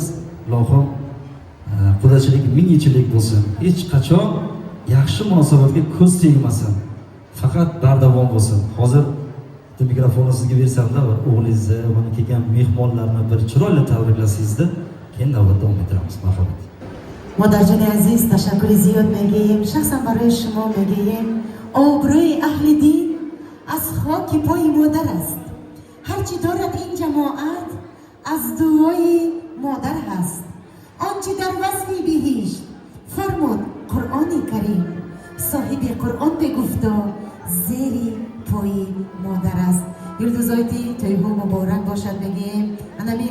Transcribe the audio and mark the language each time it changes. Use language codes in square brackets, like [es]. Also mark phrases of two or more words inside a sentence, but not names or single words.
[uz] Ilohim, qudachilik ming yillik bo'lsin. Hech qachon yaxshi munosabatga ko'z tegmasin. Faqat bardavom bo'lsin. Hozir mikrofonni sizga bersam-da, o'g'lingizni, mana kelgan mehmonlarni bir chiroyli tabriklasangizda, keyin navbatda davom ettiramiz. Marhamat. [fa] مادرجان عزیز تشکر زیاد میگیم شخصا برای شما میگیم آبروی اهل دین از خاک پای مادر است هرچی دارد این جماعت از دعای مادر هست آنچه در وصف بهشت فرمود قرآن کریم صاحب قرآن بگفتا زیر پای مادر است یلدوزایتی تویها مبارک باشد میگیم انمی